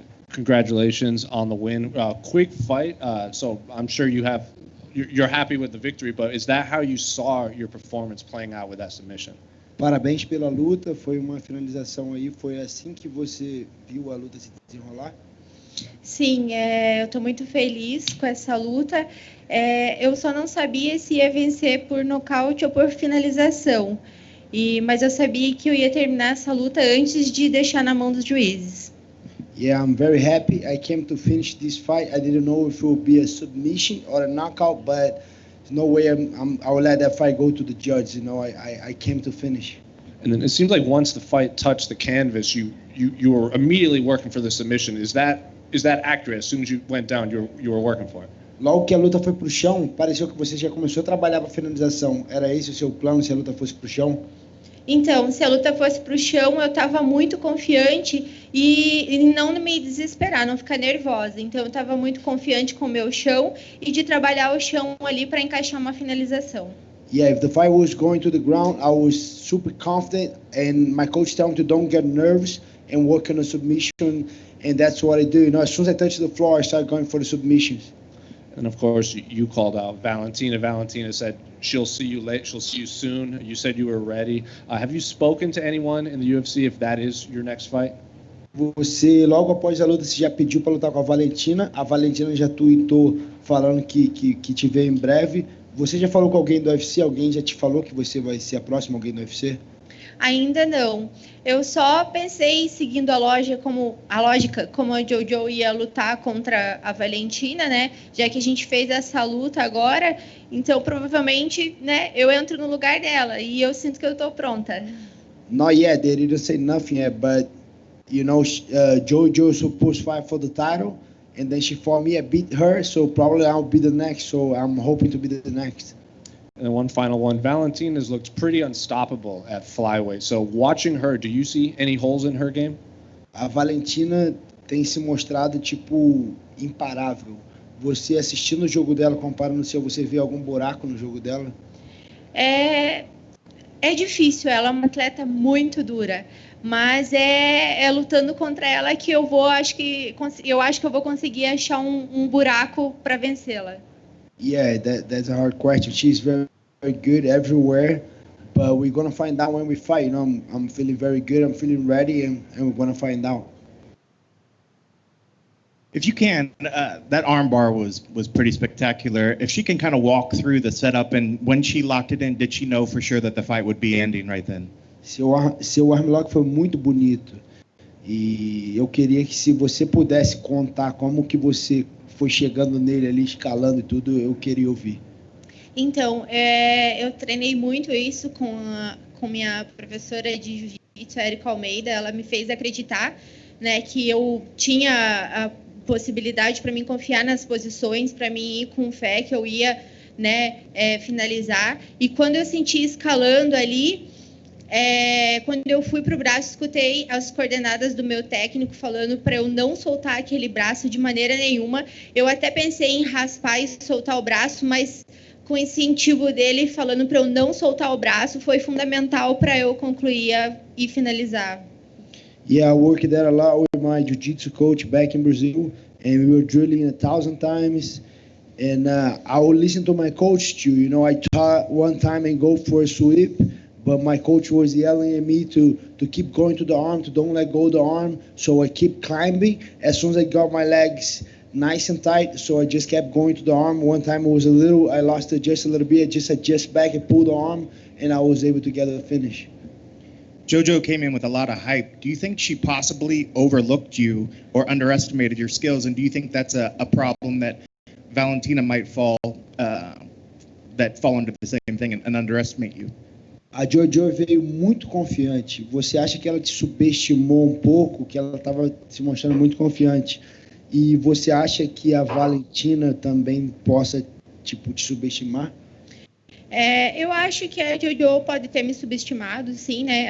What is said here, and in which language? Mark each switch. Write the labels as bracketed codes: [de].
[en] Congratulations on the win. Quick fight. So I'm sure you're happy with the victory, but is that how you saw your performance playing out with that submission? [pt] Parabéns pela luta, foi uma finalização aí, foi assim que você viu a luta se desenrolar? Sim, eu estou muito feliz com essa luta. Eu só não sabia se ia vencer por nocaute ou por finalização. Mas eu sabia que eu ia terminar essa luta antes de deixar na mão dos juízes. [en] Yeah, I'm very happy. I came to finish this fight. I didn't know if it would be a submission or a knockout, but there's no way I will let that fight go to the judge. You know, I came to finish. And then it seems like once the fight touched the canvas, you were immediately working for the submission. Is that accurate? As soon as you went down, you were working for it. [pt] Logo que a luta foi pro chão, pareceu que você já começou a trabalhar para finalização. Era esse o seu plano se a luta fosse pro chão? Então, se a luta fosse para o chão, eu estava muito confiante e não me desesperar, não ficar nervosa. Então, eu estava muito confiante com o meu chão e de trabalhar o chão ali para encaixar uma finalização. [en] Yeah, if the fight was going to the ground, I was super confident, and my coach told me to don't get nervous and work on a submission, and that's what I do. You know, as soon as I touch the floor, I start going for the submissions. And of course, you called out Valentina. Valentina said she'll see you late. She'll see you soon. You said you were ready. Have you spoken to anyone in the UFC if that is your next fight? [pt] Você, logo após a luta, você já pediu para lutar com a Valentina. A Valentina já tweetou falando que te vê em breve. Você já falou com alguém do UFC? Alguém já te falou que você vai ser a próxima alguém do UFC? Ainda não. Eu só pensei, seguindo a lógica como a Jojo ia lutar contra a Valentina, né? Já que a gente fez essa luta agora, então provavelmente, né, eu entro no lugar dela e eu sinto que eu estou pronta. [en] Not yet. They didn't say nothing yet, but you know, Jojo is supposed to fight for the title, and then she fought me. I beat her, so probably I'll be the next. So I'm hoping to be the next. And one final one. Valentina's looked pretty unstoppable at flyweight. So watching her, do you see any holes in her game? [pt] A Valentina tem se mostrado tipo imparável. Você assistindo o jogo dela, comparando o seu, você vê algum buraco no jogo dela? É difícil. Ela é uma atleta muito dura, mas é lutando contra ela que eu acho que eu vou conseguir achar um buraco para vencê-la. [en] Yeah, that's a hard question. She's very, very good everywhere, but we're gonna find out when we fight. You know, I'm feeling very good. I'm feeling ready, and we're gonna find out. If you can, that armbar was pretty spectacular. If she can kind of walk through the setup, and when she locked it in, did she know for sure that the fight would be ending right then? [pt] Seu armlock foi muito bonito. E eu queria que se você pudesse contar como que você foi chegando nele ali, escalando e tudo, eu queria ouvir. Então, eu treinei muito isso com minha professora de jiu-jitsu, Erika Almeida. Ela me fez acreditar, né, que eu tinha a possibilidade para mim confiar nas posições, para mim ir com fé que eu ia, né, finalizar. E quando eu senti escalando ali, quando eu fui para o braço, escutei as coordenadas do meu técnico falando para eu não soltar aquele braço de maneira nenhuma. Eu até pensei em raspar e soltar o braço, mas com o incentivo dele falando para eu não soltar o braço foi fundamental para eu concluir e finalizar. [en] Yeah, I worked there a lot with my jiu-jitsu coach back in Brazil, and we were drilling 1,000 times. And I would listen to my coach too. You know, I taught one time and go for a sweep, but my coach was yelling at me to keep going to the arm, to don't let go of the arm. So I keep climbing. As soon as I got my legs nice and tight, so I just kept going to the arm. One time it was I lost it just a little bit. I just adjust back and pull the arm, and I was able to get the finish. Jojo came in with a lot of hype. Do you think she possibly overlooked you or underestimated your skills? And do you think that's a problem that Valentina might fall into the same thing and underestimate you? [pt] A Jojo veio muito confiante. Você acha que ela te subestimou um pouco, que ela estava se mostrando muito confiante? E você acha que a Valentina também possa, tipo, te subestimar? Eu acho que a Jojo pode ter me subestimado, sim, né?